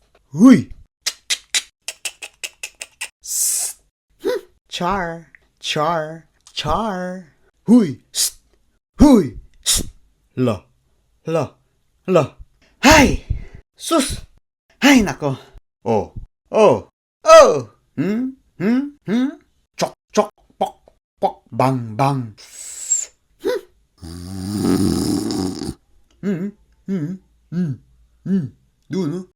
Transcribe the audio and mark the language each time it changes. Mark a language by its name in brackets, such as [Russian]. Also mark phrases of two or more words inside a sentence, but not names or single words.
[Filipino] Huy! Sst. Char, char, char. Huy! Sst. Huy! Sst. La, la, la. Hay! Sus! Hay nako! Oh, oh, oh! Chok, chok, pok, pok, bang, bang. Hmm, hmm, hmm, hmm. Doon, no?